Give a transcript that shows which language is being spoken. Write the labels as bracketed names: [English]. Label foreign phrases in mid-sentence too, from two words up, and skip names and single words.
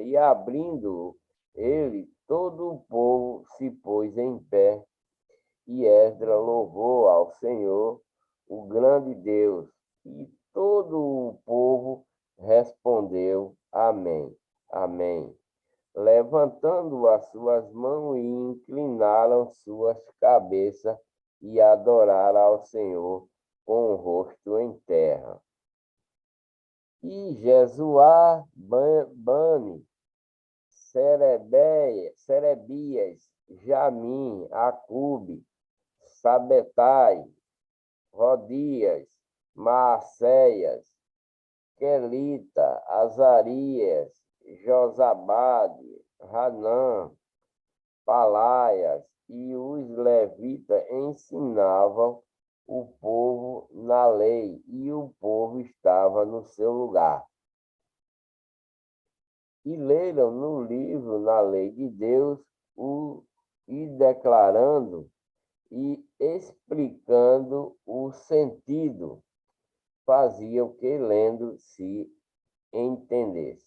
[Portuguese] E abrindo ele, todo o povo se pôs em pé, e Esdras louvou ao Senhor, o grande Deus, e todo o povo respondeu: Amém, Amém, levantando as suas mãos, e inclinaram suas cabeças e adoraram ao Senhor com o rosto em terra. E Jesuá, Bani, Serebias, Jamim, Acube, Sabetai, Rodias, Maacéias, Quelita, Azarias, Josabade, Hanã, Palaias, e os levitas ensinavam o povo na lei, e o povo estava no seu lugar. E leram no livro, na lei de Deus, e declarando e explicando o sentido, faziam que lendo se entendesse.